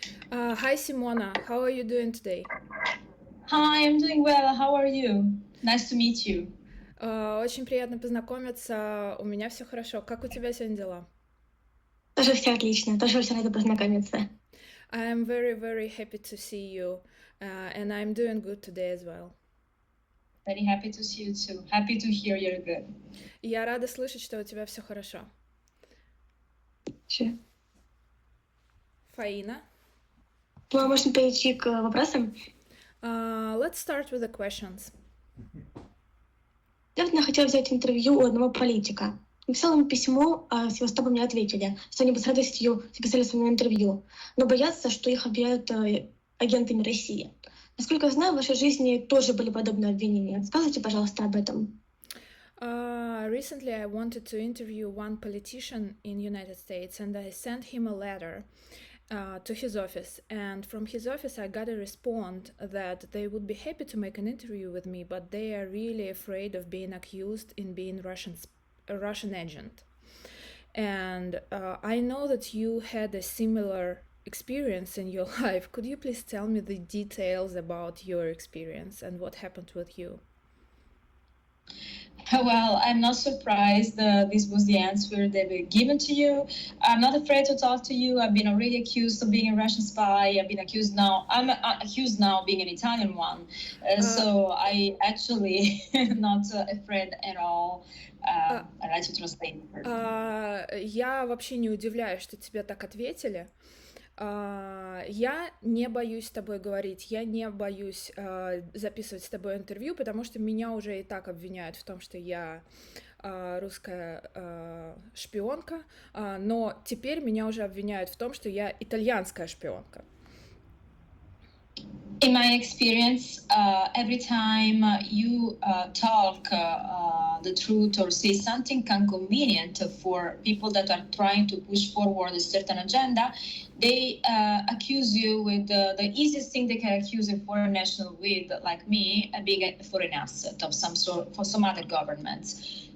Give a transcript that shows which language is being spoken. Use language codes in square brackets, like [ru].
[en] Hi Simona, how are you doing today? Hi, I'm doing well. How are you? Nice to meet you. [ru] Очень приятно познакомиться. У меня все хорошо. Как у тебя сегодня дела? Тоже все отлично, тоже очень рада познакомиться. [en] I am very, very happy to see you, and I'm doing good today as well. Very happy to see you too. Happy to hear you're good. [ru] Я рада слышать, что у тебя все хорошо. Всё. Фаина. Ну, можно перейти к вопросам. [en] Let's start with the questions. [ru] Недавно хотела взять интервью у одного политика. Написала ему письмо, а Севастополь мне ответили, что они бы с радостью записали со мной интервью, но боятся, что их объявят агентами России. Насколько я знаю, в вашей жизни тоже были подобные обвинения. Скажите, пожалуйста, об этом. [en] Recently, I wanted to interview one politician in United States, and I sent him a letter to his office. And from his office, I got a response that they would be happy to make an interview with me, but they are really afraid of being accused in being a Russian agent. And I know that you had a similar experience in your life. Could you please tell me the details about your experience and what happened with you? Well, I'm not surprised this was the answer they were given to you. I'm not afraid to talk to you. I've been already accused of being a Russian spy. I've been accused now. I'm accused now of being an Italian one. So I actually not afraid at all. I'd like to translate. [ru] Я вообще не удивляюсь, что тебе так ответили. Я не боюсь с тобой говорить, я не боюсь записывать с тобой интервью, потому что меня уже и так обвиняют в том, что я русская шпионка, но теперь меня уже обвиняют в том, что я итальянская шпионка. [en] In my experience, every time you talk the truth or say something inconvenient for people that are trying to push forward a certain agenda, they accuse you with the easiest thing they can accuse a foreign national with, like me, being a foreign asset of some sort for some other governments.